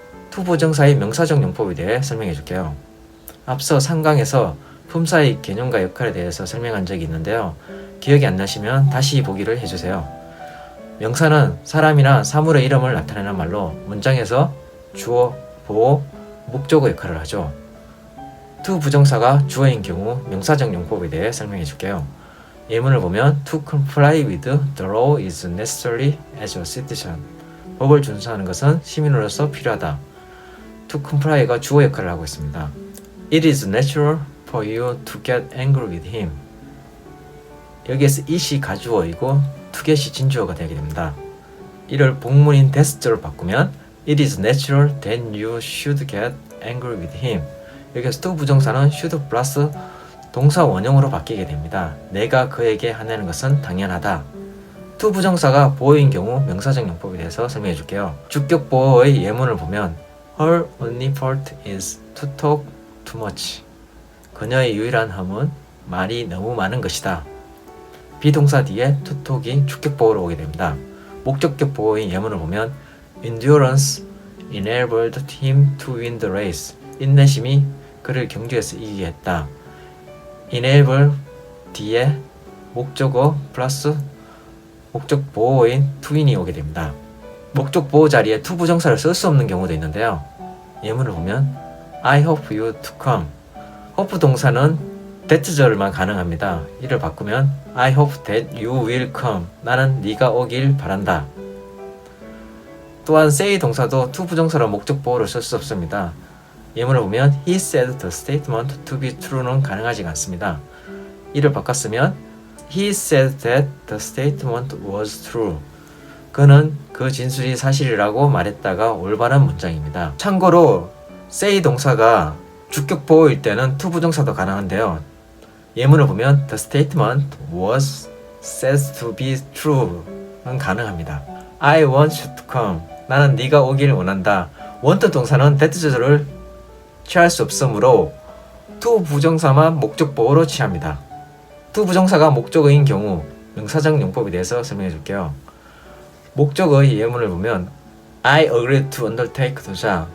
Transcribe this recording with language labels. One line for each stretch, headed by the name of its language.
Korean: 투부정사의 명사적 용법에 대해 설명해 줄게요. 앞서 3강에서 품사의 개념과 역할에 대해서 설명한 적이 있는데요. 기억이 안 나시면 다시 보기를 해주세요. 명사는 사람이나 사물의 이름을 나타내는 말로 문장에서 주어, 보어, 목적어 역할을 하죠. to 부정사가 주어인 경우 명사적 용법에 대해 설명해 줄게요. 예문을 보면
English: to comply with the law is necessary as a citizen.
Korean: 법을 준수하는 것은 시민으로서 필요하다. to comply가 주어 역할을 하고 있습니다.
English: It is natural for you to get angry with him.
Korean: 여기에서 it이 가주어이고 to get이 진주어가 되게 됩니다. 이를 복문인 that's로 바꾸면
English: It is natural that you should get angry with him.
Korean: 여기서 to 부정사는 should 플러스 동사 원형으로 바뀌게 됩니다. 내가 그에게 화내는 것은 당연하다. to 부정사가 보어인 경우 명사적 용법에 대해서 설명해 줄게요. 주격 보어의 예문을 보면
English: Her only fault is to talk too much.
Korean: 그녀의 유일한 흠은 말이 너무 많은 것이다. 비동사 뒤에 to talk이 주격 보어로 오게 됩니다. 목적격 보어의 예문을 보면
English: Endurance enabled him to win the race.
Korean: 인내심이 그를 경주에서 이기게 했다. enable 뒤에 목적어 플러스 목적 보어인 to win이 오게 됩니다. 목적 보어 자리에 to 부정사를 쓸 수 없는 경우도 있는데요. 예문을 보면
English: I hope you to come.
Korean: hope 동사는 that절만 가능합니다. 이를 바꾸면
English: I hope that you will come.
Korean: 나는 네가 오길 바란다. 또한 say 동사도 to 부정사로 목적 보어를 쓸 수 없습니다. 예문을 보면
English: He said the statement to be true는
Korean: 가능하지 않습니다. 이를 바꿨으면
English: He said that the statement was true.
Korean: 그는 그 진술이 사실이라고 말했다가 올바른 문장입니다. 참고로 say 동사가 주격 보어일 때는 to 부정사도 가능한데요. 예문을 보면
English: The statement was said to be true는
Korean: 가능합니다.
English: I want you to come.
Korean: 나는 네가 오길 원한다. want 동사는 that절을 취할 수 없으므로 to 부정사만 목적 보어로 취합니다. to 부정사가 목적어인 경우 명사적 용법에 대해서 설명해 줄게요. 목적어의 예문을 보면
English: I agreed to undertake
Korean: 도자.